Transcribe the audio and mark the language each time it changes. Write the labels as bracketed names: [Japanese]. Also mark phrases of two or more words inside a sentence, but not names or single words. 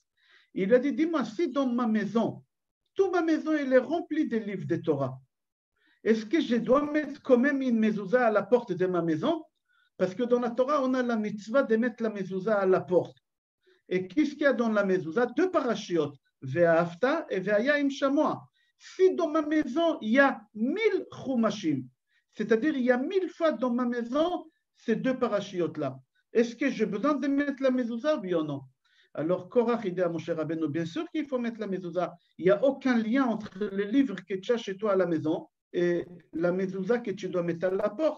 [French] Il a dit, dis-moi, si dans ma maison, toute ma maison elle est remplie des livres de Torah, est-ce que je dois mettre quand même une mezouza à la porte de ma maison? Parce que dans la Torah, on a la mitzvah de mettre la mezouza à la porte. Et qu'est-ce qu'il y a dans la mezouza? 2 parachiotes, Ve'afta et Ve'aya im shamoa. Si dans ma maison, il y a 1000 chumashim, c'est-à-dire il y a 1000 fois dans ma maison ces 2 parachiotes-là, est-ce que j'ai besoin de mettre la mezouza, oui ou non? Alors, Korach dit à Moshe Rabbeinu, bien sûr qu'il faut mettre la mezouza. Il n'y a aucun lien entre le livre que tu as chez toi à la maison et la mezouza que tu dois mettre à la porte.